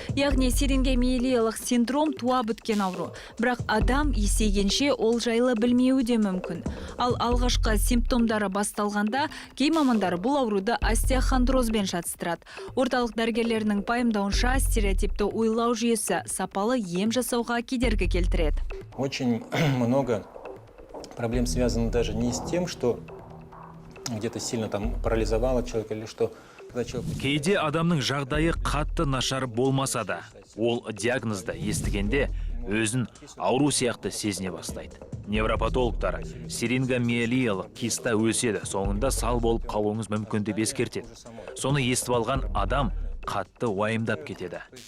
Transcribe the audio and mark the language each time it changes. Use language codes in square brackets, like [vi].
[kk] Яғни сирингомиелиялық синдром туа біткен ауру. Бірақ адам есейгенше ол жайлы білмеуі де мүмкін. Ал алғашқы симптомдары басталғанда, кей мамандар бұл ауруды остеохондрозбен шатыстырады. Орталық дәрігерлерінің пайымдауынша, стереотипті ойлау жүйесі сапалы ем жасауға кедергі келтіреді. [ru] Очень много проблем связано даже не с тем, что где-то сильно там парализовало человека или что. [kk] Кейде адамның жағдайы қатты нашар болмаса да, ол диагнозды естігенде өзін ауру сияқты сезіне бастайды. Невропатологтар сирингомиелиялық киста өседі, соңында сал болып қалуыңыз мүмкін деп ескертеді. Соны естіп алған адам қатты уайымдап кетеді.